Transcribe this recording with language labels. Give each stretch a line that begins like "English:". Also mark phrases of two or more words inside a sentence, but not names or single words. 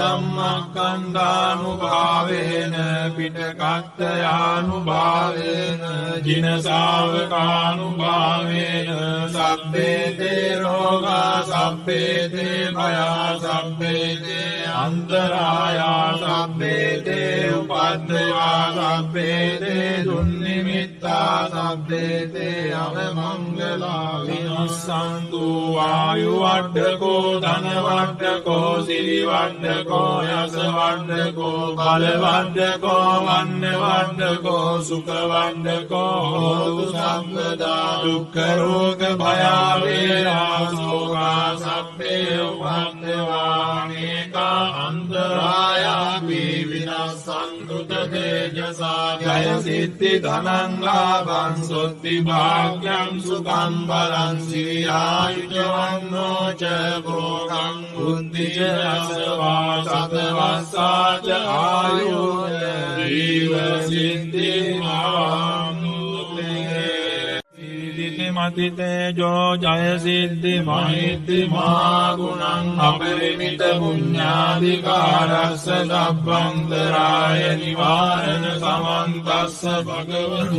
Pali: ධම්මක්ඛන්ධානුභාවේන පිටකත්තයානුභාවේන ජින ශාවකානුභාවේන සබ්බේ තේ රෝගා සබ්බේ තේ භයා සබ්බේ තේ අන්තරායා සබ්බේ තේ උපද්දවා සබ්බේ තේ දුන්නිමිත්තා සබ්බේ තේ අවමංගලා විනස්සන්තු ආයු වඩ්ඩකෝ ධන වඩ්ඩකෝ සිරි වඩ්ඩකෝ යස වඩ්ඩකෝ බල වඩ්ඩකෝ වන්න වඩ්ඩකෝ සුඛ වඩ්ඩකෝ හෝතු සම්පදා දුක්ඛ රෝග භය වේරා සෝගා සබ්බේ උපද්දවා නේකා අන්තරායා විනස්සන්තු තේජසා ජය සිද්ධි ධනං ලාභං සොත්ති භාග්‍යං සුඛං බලං සිරියායුජවන්නෝ ච භෝගං බුද්ධි ච අසවා සතවස්සාච ආයුන ජීව සිද්ධි මතිතේජෝ ජය සිද්ධි මහිත්ති මහා ගුණං අපරිමිත පුඤ්ඤාධිකාරස්ස සබ්බන්තරාය නිවාරණ සමන්තස්ස භගවතු